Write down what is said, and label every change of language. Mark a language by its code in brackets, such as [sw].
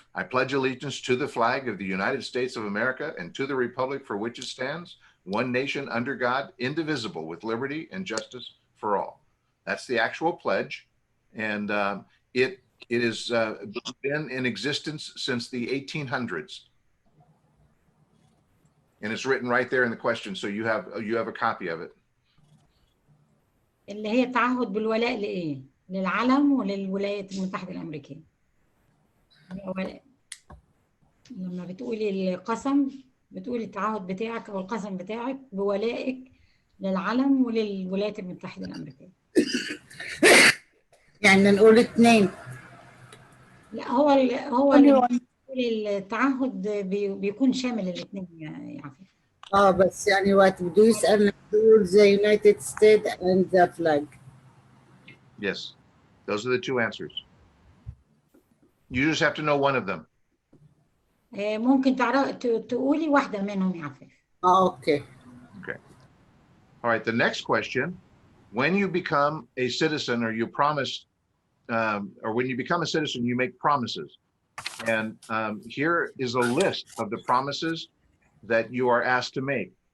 [en] I pledge allegiance to the flag of the United States of America and to the republic for which it stands, one nation under God, indivisible, with liberty and justice for all. That's the actual pledge. And it has been in existence since the 1800s. And it's written right there in the question. So you have a copy of it. [ar] اللي هي تعهد بالولاء لإيه؟ للعلم وللولايات المتحدة الأمريكية. لما بتقولي القسم بتقولي التعهد بتاعك أو القسم بتاعك بولائك للعلم وللولايات المتحدة الأمريكية. يعني نقول اثنين. لا هو التعهد بيكون شامل الاثنين يا عفيف. بس يعني وقت بده يسألنا نقول [en] the United States and the flag. Yes, those are the two answers. You just have to know one of them. [ar] ممكن تقولي واحدة منهم يا عفيف. [en] Okay. Okay. All right, the next question, when you become a citizen or you promise, or when you become a citizen, you make promises. And here is a list of the promises that you are asked to make.